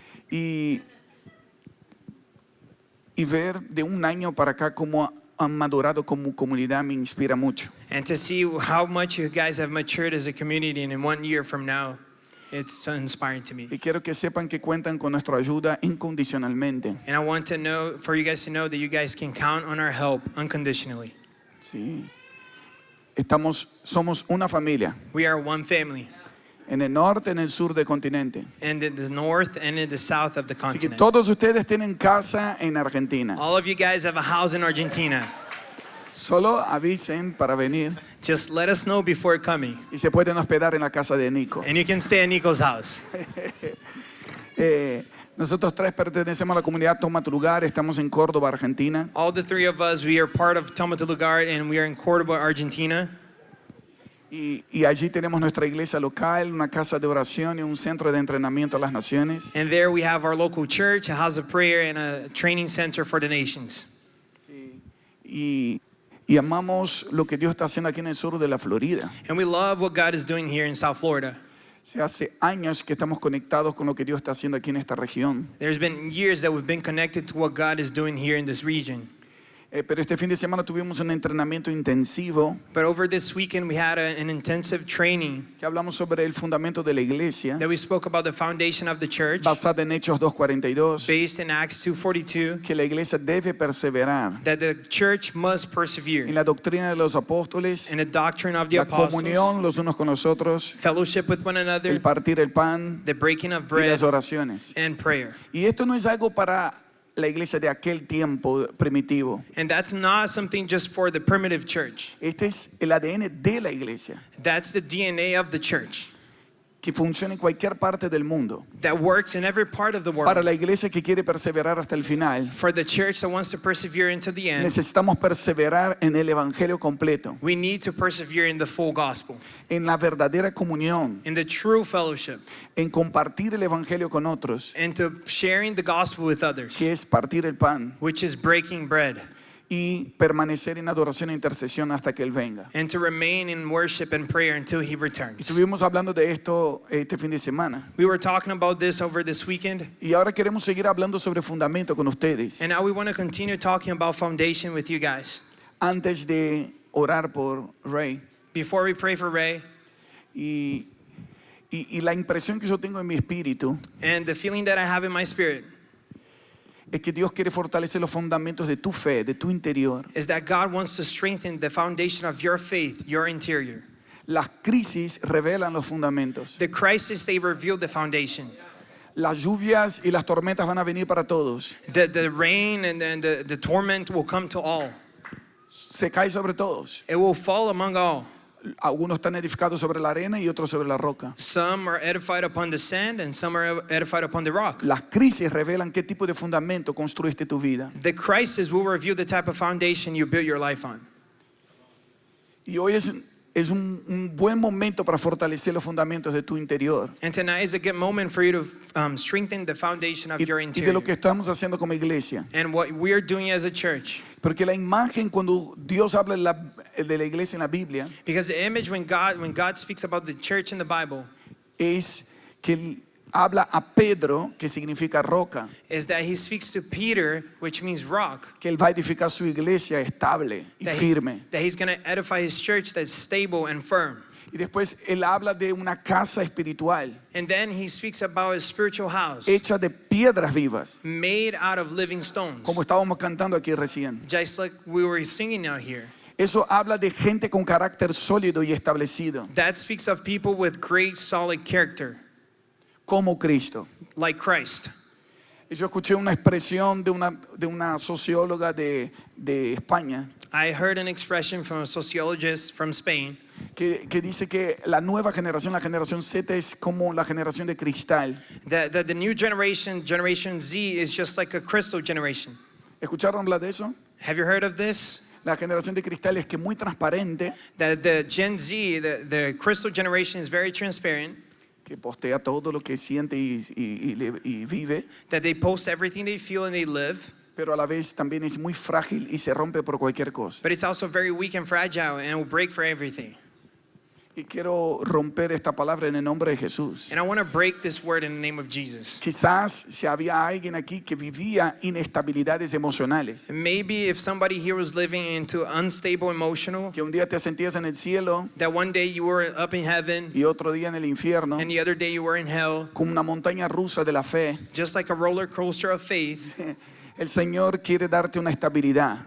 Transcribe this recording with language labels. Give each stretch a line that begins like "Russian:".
Spanish: E ver de año para acá como han madurado como comunidad me inspira mucho.
English: And to see how much you guys have matured as a community, and in 1 year from now, it's so inspiring to me.
Spanish: Y quiero que sepan que cuentan con nuestra ayuda incondicionalmente.
English: And I want to know, for you guys to know that you guys can count on our help unconditionally.
Spanish: Sí. Somos una familia.
English: We are one family,
Spanish: En el norte, en el sur del continente.
English: and in the north and in the south of the
Spanish: Así que
English: continent.
Spanish: todos ustedes tienen casa en Argentina.
English: All of you guys have a house in Argentina.
Spanish: Solo avisen para venir
English: Just let us know before coming,
Spanish: y se pueden hospedar en la casa de Nico.
English: and you can stay at Nico's house.
Spanish: Nosotros tres pertenecemos a la comunidad Toma tu Lugar. Estamos en Córdoba, Argentina.
English: All the three of us, we are part of Toma tu Lugar, and we are in Cordoba, Argentina.
Spanish: Y allí tenemos nuestra iglesia local, una casa de oración y un centro de entrenamiento a las naciones.
English: And there we have our local church, a house of prayer, and a training center for the nations.
Spanish: Y amamos lo que Dios está haciendo aquí en el sur de la Florida.
English: And we love what God is doing here in South Florida.
Spanish: Hace años que estamos conectados con lo que Dios está haciendo aquí en esta región.
English: There's been years that we've been connected to what God is doing here in this region.
Spanish: Pero este fin de semana tuvimos un entrenamiento intensivo
English: But over this weekend, we had an intensive training
Spanish: que hablamos sobre el fundamento de la iglesia,
English: that we spoke about the foundation of the church,
Spanish: basada en Hechos 2:42,
English: based in Acts 2:42,
Spanish: que la iglesia debe perseverar
English: that the church must persevere
Spanish: en la doctrina de los apóstoles,
English: in the doctrine of the
Spanish: la
English: apostles,
Spanish: comunión los unos con los otros,
English: fellowship with one
Spanish: el
English: another,
Spanish: partir el pan
English: the breaking of
Spanish: y
English: bread,
Spanish: las oraciones.
English: and prayer.
Spanish: Y esto no es algo para la iglesia de aquel tiempo primitivo.
English: And that's not something just for the primitive church.
Spanish: Este es el ADN de la iglesia,
English: That's the DNA of the church
Spanish: que funciona en cualquier parte del mundo.
English: that works in every part of the
Spanish: Para
English: world.
Spanish: la iglesia que quiere perseverar hasta el final,
English: For the church that wants to persevere into the end,
Spanish: necesitamos perseverar en el evangelio completo,
English: we need to persevere in the full gospel,
Spanish: en la verdadera comunión,
English: in the true fellowship,
Spanish: en compartir el evangelio con otros,
English: and to sharing the gospel with others,
Spanish: que es partir el pan,
English: which is breaking bread,
Spanish: y permanecer en adoración e intercesión hasta que Él venga.
English: and to remain in worship and prayer until he returns.
Spanish: Estuvimos hablando de esto este fin de semana
English: We were talking about this over this weekend,
Spanish: y ahora queremos seguir hablando sobre fundamento con ustedes.
English: and now we want to continue talking about foundation with you guys.
Spanish: Antes de orar por Ray,
English: Before we pray for Ray,
Spanish: y la impresión que yo tengo en mi espíritu
English: and the feeling that I have in my spirit
Spanish: es que Dios quiere fortalecer los fundamentos de tu fe, de tu interior.
English: is that God wants to strengthen the foundation of your faith, your interior.
Spanish: Las crisis revelan los fundamentos.
English: The crisis, they reveal the foundation.
Spanish: Las lluvias y las tormentas van a venir para todos.
English: The rain and then the torment will come to all.
Spanish: Se cae sobre todos.
English: It will fall among all.
Spanish: Algunos están edificados sobre la arena y otros sobre la roca.
English: Some are edified upon the sand and some are edified upon the rock.
Spanish: Las crisis revelan qué tipo de fundamento construiste tu vida.
English: The crisis will reveal the type of foundation you build your life on.
Spanish: Y hoy es un buen momento para fortalecer los fundamentos de tu interior.
English: And tonight is a good moment for you to strengthen the foundation of your
Spanish: Y de
English: interior.
Spanish: lo que estamos haciendo como iglesia.
English: And what we're doing as a church.
Spanish: Porque la imagen cuando Dios habla de la iglesia en la Biblia
English: Because the image when God speaks about the church in the Bible
Spanish: es que él habla a Pedro, que significa roca,
English: is that he speaks to Peter, which means rock,
Spanish: que él va a edificar su iglesia estable y firme.
English: that he's going to edify his church that's stable and firm.
Spanish: Y después él habla de una casa espiritual
English: And then he speaks about a spiritual house
Spanish: hecha de piedras vivas,
English: made out of living stones,
Spanish: como estábamos cantando aquí recién.
English: just like we were singing out here.
Spanish: Eso habla de gente con carácter sólido y establecido,
English: That speaks of people with great solid character,
Spanish: como Cristo.
English: like Christ.
Spanish: Yo escuché una expresión de una socióloga de España
English: I heard an expression from a sociologist from Spain
Spanish: que dice que la nueva generación, la generación Z, es como la generación de cristal.
English: that the new generation, Generation Z, is just like a crystal generation.
Spanish: ¿Escucharon hablar de eso?
English: Have you heard of this?
Spanish: La generación de cristal es que muy transparente,
English: That the Gen Z, the crystal generation, is very transparent,
Spanish: que postea todo lo que siente y vive,
English: that they post everything they feel and they live,
Spanish: pero a la vez también es muy frágil y se rompe por cualquier cosa.
English: but it's also very weak and fragile and will break for everything.
Spanish: Y quiero romper esta palabra en el nombre de Jesús.
English: And I want to break this word in the name of Jesus.
Spanish: Quizás si había alguien aquí que vivía inestabilidades emocionales,
English: And maybe if somebody here was living into unstable emotional,
Spanish: que un día te sentías en el cielo
English: that one day you were up in heaven
Spanish: y otro día en el infierno,
English: and the other day you were in hell,
Spanish: como una montaña rusa de la fe,
English: just like a roller coaster of faith,
Spanish: el Señor quiere darte una estabilidad.